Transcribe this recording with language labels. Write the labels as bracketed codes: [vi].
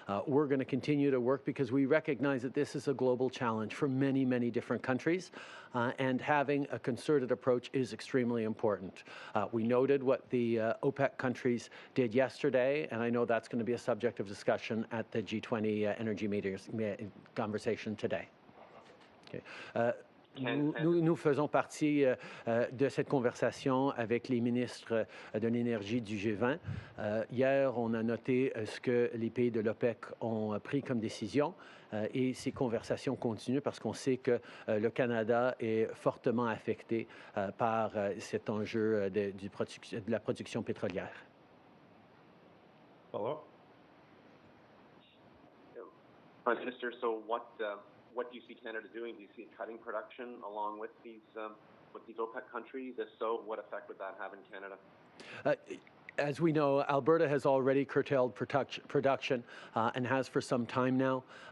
[en] We're going to continue to work because we recognize that this is a global challenge for many, many different countries, and having a concerted approach is extremely important. We noted what the OPEC countries did yesterday, and I know that's going to be a subject of discussion at the G20 energy meetings conversation today. Okay. [fr] Nous faisons partie de cette conversation avec les ministres de l'énergie du G20. Hier, on a noté ce que les pays de l'OPEC ont pris comme décision, et ces conversations continuent parce qu'on sait que le Canada est fortement affecté par cet enjeu de la production pétrolière. [en] Follow-up. Prime Minister, so what do you see Canada doing? Do you see it cutting production along with these OPEC countries? If so, what effect would that have in Canada? As we know, Alberta has already curtailed production and has for some time now.